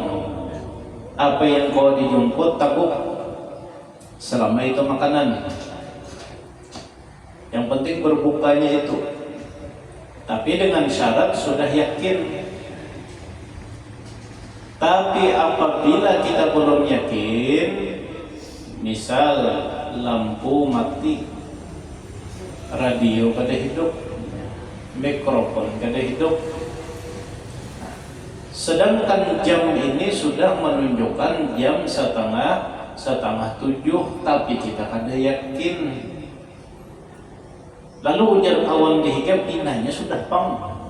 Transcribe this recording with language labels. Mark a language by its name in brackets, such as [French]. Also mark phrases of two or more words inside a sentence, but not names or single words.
[Indonesian] Apa yang kau dijemput, takut. Selama itu makanan, yang penting berbukanya itu. Tapi dengan syarat sudah yakin. Tapi apabila kita belum yakin, misal lampu mati, radio kada hidup, mikrofon kada hidup, sedangkan jam ini sudah menunjukkan jam setengah 7, tapi kita kada yakin. [Banjar] Lalu ujar kawan dihiga, pinanya sudah pang.